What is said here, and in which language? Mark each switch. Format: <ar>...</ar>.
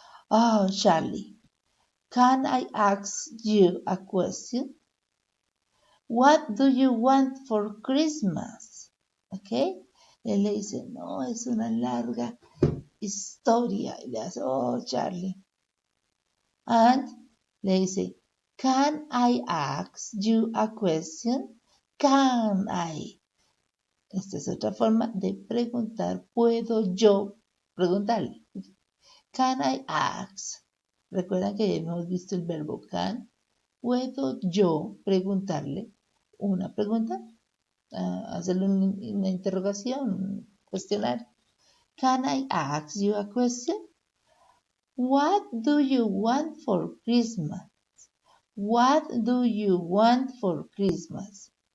<en>Oh, Charlie, can I ask you a question? What do you want for Christmas? Okay.</en> <es>Él le dice, no, es una larga historia. Y le hace, oh, Charlie. And le dice,</es> <en>can I ask you a question? Can I?</en> <es>Esta es otra forma de preguntar. ¿Puedo yo preguntarle?</es> <en>Can I ask?</en> <es>Recuerdan que hemos visto el verbo can. ¿Puedo yo preguntarle una pregunta? Hacerle una interrogación, un cuestionario.</es> <en>Can I ask you a question? What do you want for Christmas? What do you want for Christmas?</en>